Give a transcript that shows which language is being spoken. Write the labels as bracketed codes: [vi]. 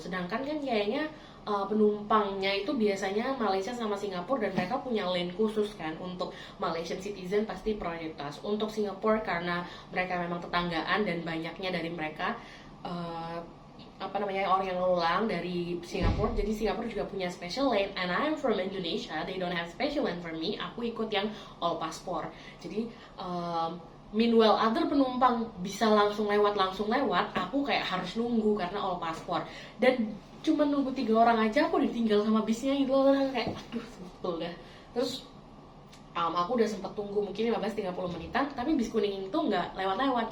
[id] Sedangkan kan kayaknya penumpangnya itu biasanya Malaysia sama Singapura, dan mereka punya lane khusus kan, untuk Malaysian citizen pasti prioritas. Untuk Singapura karena mereka memang tetanggaan dan banyaknya dari mereka orang yang ngulang dari Singapura, jadi Singapura juga punya special lane. [en] And I'm from Indonesia, they don't have special lane for me. [id] Aku ikut yang all passport. Jadi [en] meanwhile other [id] penumpang bisa langsung lewat, aku kayak harus nunggu karena all passport. Dan cuma nunggu 3 orang aja aku ditinggal sama bisnya gitu loh, kayak aduh sebel dah. Terus aku udah sempet tunggu mungkin 15-30 menitan, tapi bis kuning itu nggak lewat-lewat.